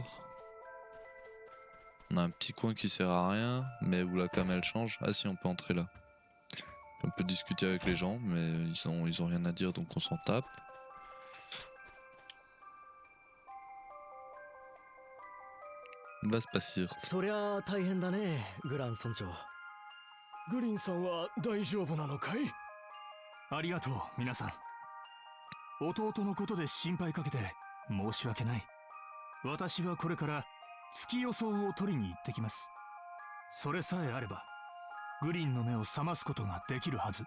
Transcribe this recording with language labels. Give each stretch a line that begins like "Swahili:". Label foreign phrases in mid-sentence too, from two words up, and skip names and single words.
French: On a un petit coin qui sert à rien, mais où la cam elle change. Ah si, on peut entrer là. On peut discuter avec les gens, mais ils ont rien à dire, donc on s'en tape. Va se passer.
Japanese: そりゃあ大変だね、グラン村長。グリンさんは大丈夫なのかい？ありがとう、皆さん。弟のことで心配かけて申し訳ない。私はこれから月予想を取りに行ってきます。それさえあればグリーンの目を覚ますことができるはず。